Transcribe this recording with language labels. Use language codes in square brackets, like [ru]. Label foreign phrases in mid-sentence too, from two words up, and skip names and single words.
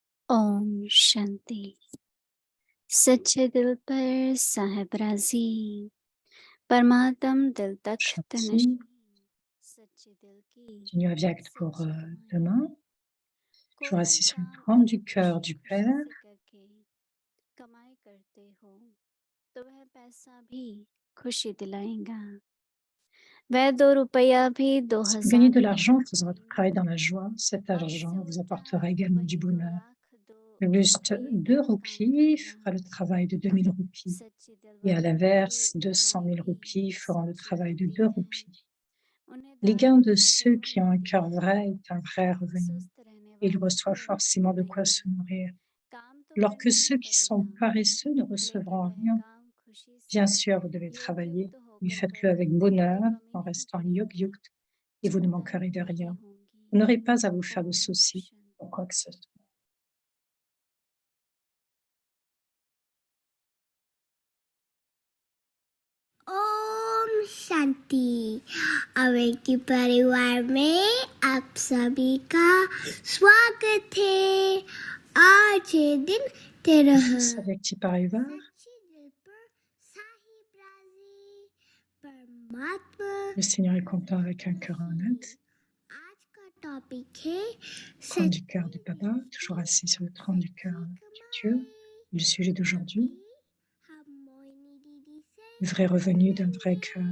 [hi] ओम शांति। सच्चे दिल पर साहेब राजी, परमात्म दिल तख्त नशी, [fr] Shanti, [hi] सच्चे दिल की [fr] continue avec pour [hi] सच्ची कमाई। [fr] demain. Toujours [hi] कोई भी [fr] assis sur le [hi] काम [fr] trône [hi] अगर [fr] du cœur [hi] खुशी [fr] du [hi] खुशी [fr] Père. [hi] से करके कमाई करते हो तो वह पैसा भी खुशी दिलाएगा। वह 2 रुपया भी [fr] Si vous gagnez 2000 de [hi] रुपया [fr] l'argent en faisant votre [hi] दिलाएगा। [fr] travail dans la joie, cet [hi] और इससे [fr] argent vous [hi] उल्टा [fr] apportera également du [hi] वही दो [fr] bonheur. [hi] लाख दो [fr] Le juste [hi] रुपये [fr] 2 [hi] का काम [fr] roupies [hi] करेगा। [fr] fera le travail de 2000 roupies. [hi] सच्चे दिल [fr] Et à [hi] वालों की [fr] l'inverse, 200 [hi] कमाई [fr] 000 [hi] भी [fr] roupies feront le [hi] सच्ची [fr] travail de [hi] होती [fr] 2 [hi] है। [fr] roupies. [hi] उन्हें [fr] Les [hi] दारू [fr] gains de [hi] की [fr] ceux [hi] जरूरत [fr] qui ont un [hi] होती [fr] cœur [hi] है। [fr] vrai est un vrai revenu. [hi] सुस्त रहने [fr] Et ils [hi] वालों [fr] reçoivent [hi] को [fr] forcément de quoi [hi] नहीं। [fr] se nourrir. [hi] काम तो [fr] Alors que [hi] करना ही [fr] ceux qui sont [hi] पड़ेगा, [fr] paresseux ne [hi] लेकिन [fr] recevront [hi] वह [fr] rien. [hi] काम खुशी [fr] Bien [hi] से [fr] sûr, vous devez [hi] योग [fr] travailler, [hi] युक्त [fr] mais [hi] होकर [fr] faites-le [hi] करो [fr] avec bonheur, [hi] तो कमी [fr] en [hi] नहीं [fr] restant [hi] पड़ेगी। [fr] yog-yukt, et vous ne [hi] चिंता [fr] manquerez de [hi] नहीं [fr] rien. [hi] होगी। [fr] Vous n'aurez pas à vous faire de [hi] ओम [fr] soucis [hi] शांति। [fr] pour quoi que ce soit. [hi] ओम शांति। अवेकी परिवार में आप सभी का स्वागत है। आज ये दिन तेरह [fr] Fils avec Tipariva, [hi] सच्ची दिल पर साहिब राजी परमात्मा [fr] le Seigneur est content avec un cœur honnête, [hi] आज का टॉपिक है [fr] trône du cœur du Baba, toujours assis sur le trône du cœur du Dieu. Le sujet d'aujourd'hui, le vrai revenu d'un vrai cœur.